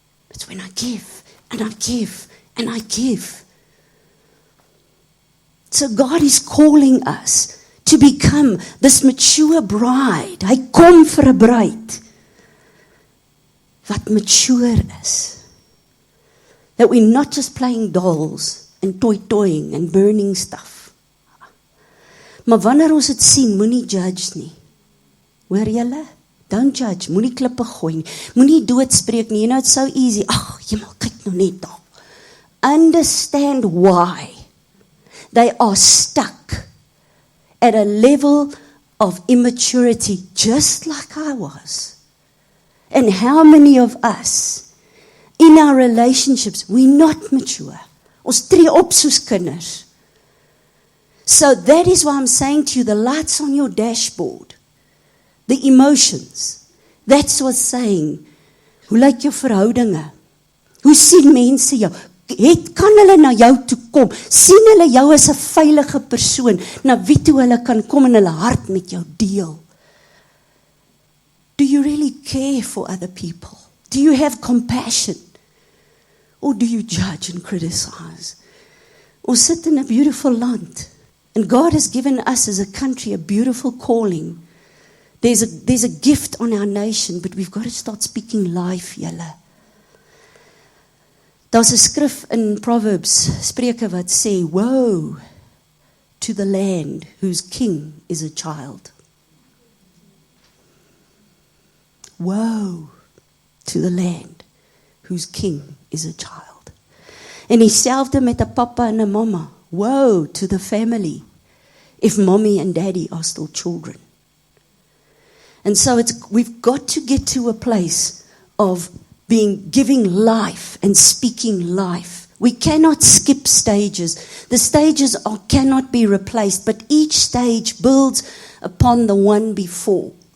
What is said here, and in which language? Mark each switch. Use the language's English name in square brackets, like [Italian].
[English] It's when I give and I give and I give. So God is calling us to become this mature bride. [Afrikaans] Hy kom vir 'n bruid wat mature is. [English] That we're not just playing dolls and toying and burning stuff. [Afrikaans] Maar wanneer ons dit sien, moenie judge nie. Hoor julle? [English] Don't judge, [Afrikaans] moenie klippe gooi nie. Moenie doodspreek nie. [English] You know, it's so easy. [Afrikaans] Ag, jemmel, kyk nou net daar. [English] Understand why they are stuck at a level of immaturity, just like I was. And how many of us in our relationships, we're not mature. [Afrikaans] Ons tree op soos kinders. [English] So that is why I'm saying to you, the lights on your dashboard, the emotions, that's what's saying, [Afrikaans] hoe lyk jou verhoudinge? Hoe sien mense jou? Kan hulle na jou toe kom? Sien hulle jou as 'n veilige persoon, na wie toe hulle kan kom en hulle hart met jou deel? [English] Do you really care for other people? Do you have compassion? Or do you judge and criticize? [Afrikaans] Ons sit [English] in a beautiful land. And God has given us as a country a beautiful calling. There's a gift on our nation, but we've got to start speaking life, julle. [Afrikaans] Daar's 'n skrif in Proverbs, Spreuke wat sê, [English] woe to the land whose king is a child. Woe to the land whose king is a child. [Afrikaans] En dieselfde met 'n papa en 'n mamma. [English] Woe to the family if mommy and daddy are still children. And so we've got to get to a place of giving life and speaking life. We cannot skip stages. The stages cannot be replaced, but each stage builds upon the one before.